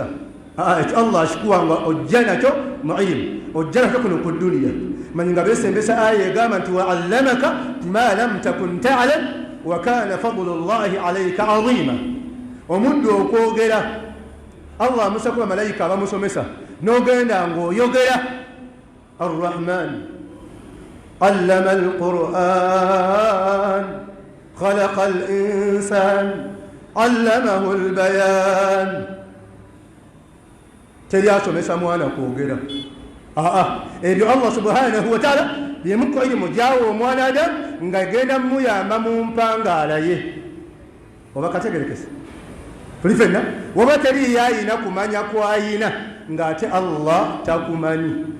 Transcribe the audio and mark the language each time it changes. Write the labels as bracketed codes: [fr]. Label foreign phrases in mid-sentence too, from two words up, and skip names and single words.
[lg] Allah ashikuwa nga ojja nakyo mu ilmu, ojja nakyo kuno ku dunya. Manyi nga beesembesa aya egamba nti [ar] وعلمك ما لم تكن تعلم وكان فضل الله عليك عظيما. [lg] Omuddu okwogera Allah amusakuba malayika abamusomesa n'ogenda ng'oyogera. [ar] الرحمن علم القرآن خلق الإنسان علمه البيان. [lg] Teri asomesa mwana kwogera. Ebyo Allah [ar] سبحانه وتعالى [lg] byemuko ilimu jawo omwanadamu ng'agenda muyamba mu mpangaala ye. Oba kategerekese tuli fenna waba teri yayina kumanya kwayina ng'ate Allah takumanyi.